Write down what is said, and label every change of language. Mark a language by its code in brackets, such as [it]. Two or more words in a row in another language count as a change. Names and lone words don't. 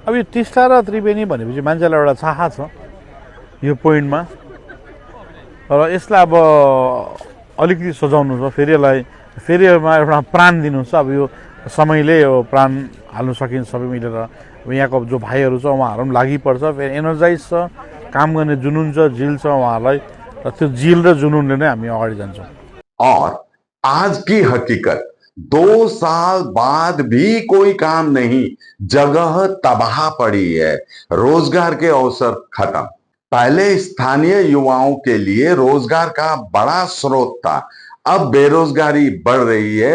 [ne] अब यो टिस्टा र त्रिवेणी भनेपछि मान्छेलाई एउटा चाह छ यो पोइन्टमा, र यसलाई अब अलिकति सजाउनु छ, फेरि यसलाई फेरि एउटा प्राण दिनु छ। अब यो समयले यो प्राण हाल्नु सकिन्छ सबै मिलेर। अब यहाँको जो भाइहरू छ उहाँहरू पनि लागि पर्छ, फेरि एनर्जाइज छ, काम गर्ने जुनुन छ, जिल छ उहाँहरूलाई, र त्यो जिल र जुनुनले नै हामी अगाडि जान्छौँ। [hi] और आज की हकीकत, 2 साल बाद भी कोई काम नहीं, जगह तबाह पड़ी है, रोजगार के अवसर खत्म। पहले स्थानीय युवाओं के लिए रोजगार का बड़ा स्रोत था, अब बेरोजगारी बढ़ रही है।